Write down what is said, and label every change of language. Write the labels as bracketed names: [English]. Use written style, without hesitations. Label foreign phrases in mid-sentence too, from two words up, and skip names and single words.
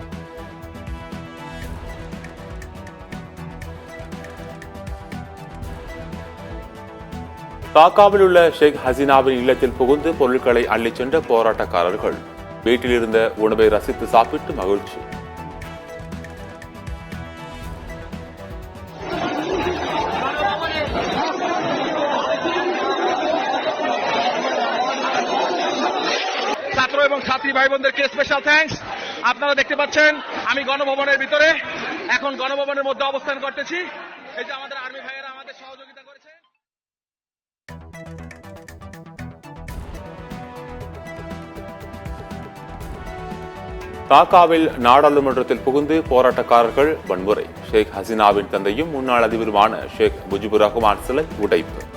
[Tamil] டாக்காவில் உள்ள ஷேக் ஹசீனாவின் இல்லத்தில் புகுந்து பொருட்களை அள்ளிச் சென்ற போராட்டக்காரர்கள் வீட்டில் இருந்த உணவை ரசித்து சாப்பிட்டு மகிழ்ச்சி. [Bangla] ছাত্র এবং ছাত্রী ভাই বোনদেরকে [English] special thanks. [Bangla] আপনারা দেখতে পাচ্ছেন আমি গণভবনের ভিতরে এখন গণভবনের মধ্যে অবস্থান করতেছি। এই যে আমাদের আর্মি ভাইয়েরা আমাদের সহযোগিতা করেছে। [Tamil] டாக்காவில் நாடாளுமன்றத்தில் புகுந்து போராட்டக்காரர்கள் வன்முறை. ஷேக் ஹசீனாவின் தந்தையும் முன்னாள் அதிபருமான ஷேக் முஜிபுர் ரஹ்மான் சிலை உடைப்பு.